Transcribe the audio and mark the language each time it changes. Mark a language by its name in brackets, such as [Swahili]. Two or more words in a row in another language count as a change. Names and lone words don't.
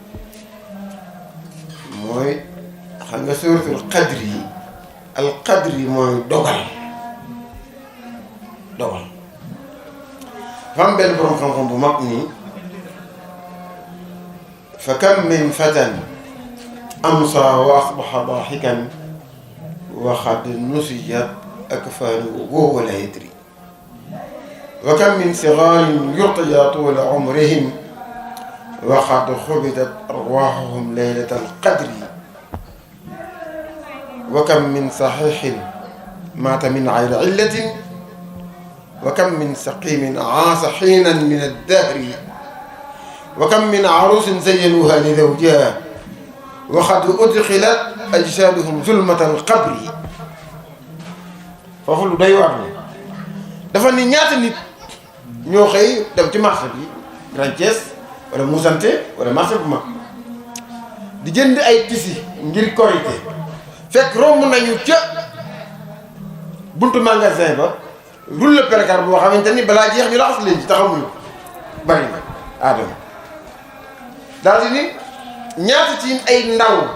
[Wolof] mooy xam nga [Arabic] سورة القدر [Wolof] yi [Arabic] القدر [Wolof] mooy dogal dafa am benn borom xam-xam bu mag nii [Arabic] فكم من فتى أمسى وأصبح ضاحكا وقد نسجت أكفانه وهو لا يدري وكم من صغار يرتجى طول عمرهم وقد خبئت أرواحهم ليلة القدر وكم من صحيح مات من غير علة وكم من سقيم عاش حينا من الدهر وكم من عروس زينوها لزوجها وقد أدخلت أجسادهم ظلمة القبر [Wolof] foofu lu doy waar dafa ni ñaata nit ñoo xëy dem ci marché bi Grand Thiès wala Moussante wala marché bu mag di jënd ay tisi ngir korité fekk romb nañu ca buntu magasin ba [French] rouleau percar [Wolof] boo xamante ni balaa jeex ñu laxas leen ci taxamuñu bari na aadama daal di ni ñaata ci ay ndaw